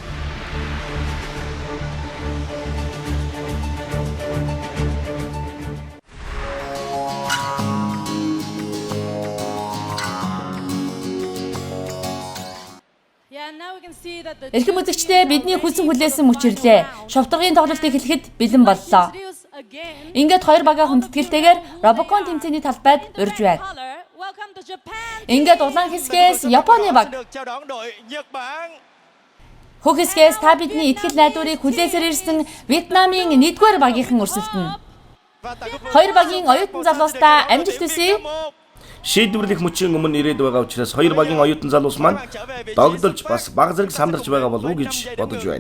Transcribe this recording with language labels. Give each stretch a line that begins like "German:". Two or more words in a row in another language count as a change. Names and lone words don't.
Mongolian: Эрхэм үзэгчдээ бидний хүссэн хүлээсэн мөч ирлээ. Шовторгын тоглолтыг эхлэхэд бэлэн боллоо. Ингээд хоёр багаа хүндэтгэлтэйгээр Робокон тэмцээний талбайд урьж байна.
English: welcome to Japan.
Mongolian: Ингээд улаан хэсгээс Японы баг.
Vietnamese: Được chào đón đội Nhật Bản.
Mongolian: Хөх хэсгээс та бидний итгэл найдварыг хүлээсээр ирсэн Вьетнамын 1-р багийнхан өрсөлдөнө. Хоёр багийн оюутан залуустай амжилт хүсье. Шийдвэрлэх мөчийн өмнө ирээд байгаа учраас хоёр багийн оюутан залуус маань догдолж бас баг зэрэг сандарч байгаа болов уу гэж бодож байна.